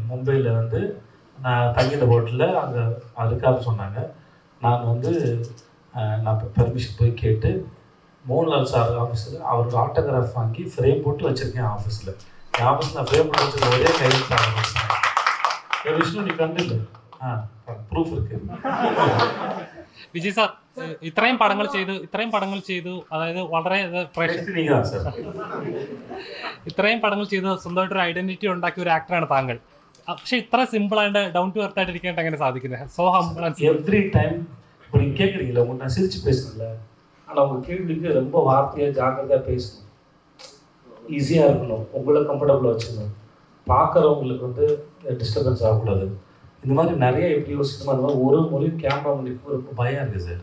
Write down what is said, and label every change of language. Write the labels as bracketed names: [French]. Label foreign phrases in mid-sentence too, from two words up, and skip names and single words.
[Tamil] மும்பையில் வந்து நான் தங்கியிருந்த ஹோட்டலில் அங்கே அதுக்காக சொன்னாங்க. நான் வந்து நான் பெர்மிஷன் போய் கேட்டு மோகன்லால் சார் ஆஃபீஸில் அவருக்கு ஆட்டோகிராஃப் வாங்கி ஃப்ரேம் போட்டு வச்சுருக்கேன் ஆஃபீஸில். என் ஆஃபீஸில் நான் ஃப்ரேம் போட்டு வச்சுருக்க ஒரே கையில் விஷ்ணு நீ கண்டு இல்லை ப்ரூஃப் இருக்குது. [Malayalam] വിജയ് സാർ ഇത്രയും പടങ്ങൾ ചെയ്തു അതായത് വളരെ ഇത്രയും പടങ്ങൾ ചെയ്ത് സ്വന്തമായിട്ടൊരു ഐഡന്റിറ്റി ഉണ്ടാക്കിയ ഒരു ആക്ടറാണ് താങ്കൾ. പക്ഷെ ഇത്ര സിമ്പിൾ ആയിട്ട് [English] down to earth [Malayalam] ആയിട്ട് ഇരിക്കാനായിട്ട് എങ്ങനെ സാധിക്കുന്നത്? [English] so humble and every time [Tamil] இப்போ நீங்கள் கேட்குறீங்களா, உங்க நான் சிரிச்சு பேசணும்ல, ஆனால் உங்கள் கேள்விக்கு ரொம்ப வார்த்தையாக ஜாக்கிரதையாக பேசணும், ஈஸியாக இருக்கணும், உங்களை கம்ஃபர்டபுளாக வச்சுக்கணும், பார்க்குறவங்களுக்கு வந்து டிஸ்டர்பன்ஸ் ஆகக்கூடாது. இந்த மாதிரி நிறைய எப்படி யோசிக்கணுமோ அந்த மாதிரி ஒரு முறையும் கேமரா முன்னிக்கு ரொம்ப பயம் இருக்குது சார்.